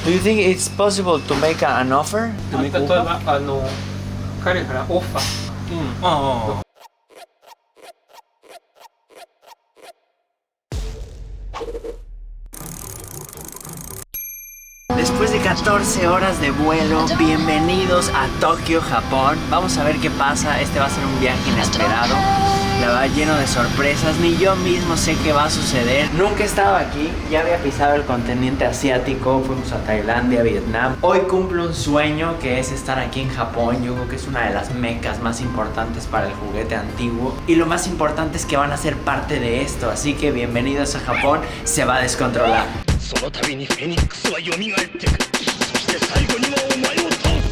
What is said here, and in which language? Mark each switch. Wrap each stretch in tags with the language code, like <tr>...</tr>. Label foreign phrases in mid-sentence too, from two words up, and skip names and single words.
<en>Do you think it's possible to make an offer? To</en> <ja>例</ja> <en>make</en> <ja>え</ja> <en>offer?</en> <ja>ば彼からオファー、</ja> <es>Después de 14 horas de vuelo, bienvenidos a Tokio, Japón. Vamos a ver qué pasa. Este va a ser un viaje inesperado. La va lleno de sorpresas. Ni yo mismo sé qué va a suceder. Nunca he estado aquí. Ya había pisado el continente asiático. Fuimos a Tailandia, Vietnam. Hoy cumplo un sueño que es estar aquí en Japón. Yo creo que es una de las mecas más importantes para el juguete antiguo. Y lo más importante es que van a ser parte de esto. Así que bienvenidos a Japón. Se va a descontrolar.</es> <ja>その度にフェニックスは蘇ってくる。そして最後にはお前を倒す。</ja>